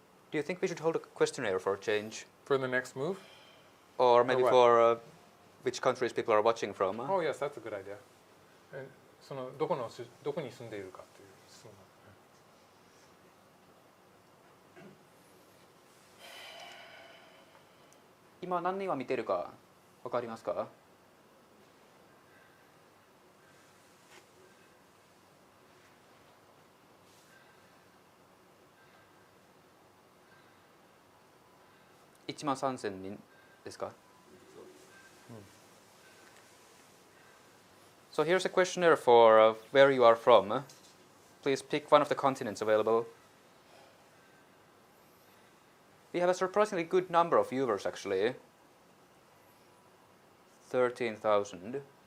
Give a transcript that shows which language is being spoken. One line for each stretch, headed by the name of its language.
English: Do you think we should hold a questionnaire for a change? For the next move? Or maybe for which countries people are watching from? Oh yes, that's a good idea.
Japanese: どこに住んでいるかという質問。今何人は見てるかわかりますか？1万3000人ですか？
English: So here's a questionnaire for where you are from. Please pick one of the continents available. We have a surprisingly good number of viewers actually. 13,000.